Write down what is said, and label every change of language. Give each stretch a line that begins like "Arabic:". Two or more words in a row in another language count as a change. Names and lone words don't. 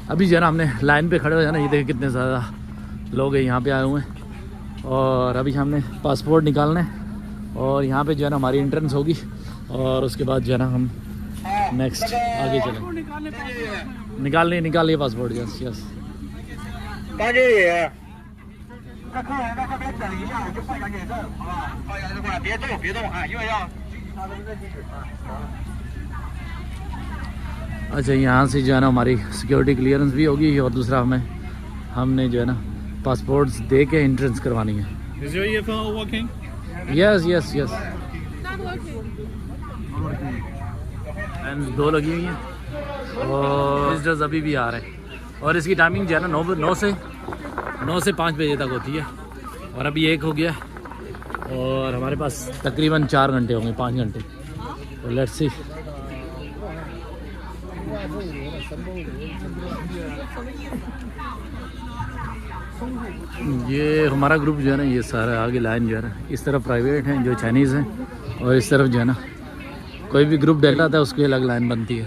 Hindi: अभी जो है ना हमने लाइन पे खड़े हो जाना। ये देखें कितने ज़्यादा लोग हैं यहाँ पे आए हुए हैं और अभी हमने पासपोर्ट निकालना है और यहाँ पे जो है ना हमारी एंट्रेंस होगी और उसके बाद जो है ना हम नेक्स्ट आगे चलें। निकाल लिए पासपोर्ट।
English: yes yes.
Chinese: 大经理，那客人在这边等一下，我就换张脸证，好不好？换张就过来，别动啊，因为要他的认地址啊。
Hindi: अच्छा, यहाँ से जो है ना हमारी
English: security clearance
Hindi: भी होगी और दूसरा हमने जो है ना पासपोर्ट्स दे के एंट्रेंस करवानी है।
English: Is your earphone working? Yes yes yes. Not working.
Hindi: एंड 2 लगी हुई हैं और विजिटर्स अभी भी आ रहे हैं और इसकी टाइमिंग जो है ना 9 से 5 बजे तक होती है और अभी 1 हो गया और हमारे पास तकरीबन 4 घंटे होंगे, 5 घंटे। तो
English: let's see.
Hindi: ये हमारा ग्रुप जो है ना, ये सारा आगे लाइन जो है ना, इस तरफ प्राइवेट हैं जो चाइनीज़ हैं और इस तरफ जो है ना कोई भी ग्रुप डेल्टा था उसकी अलग लाइन बनती है।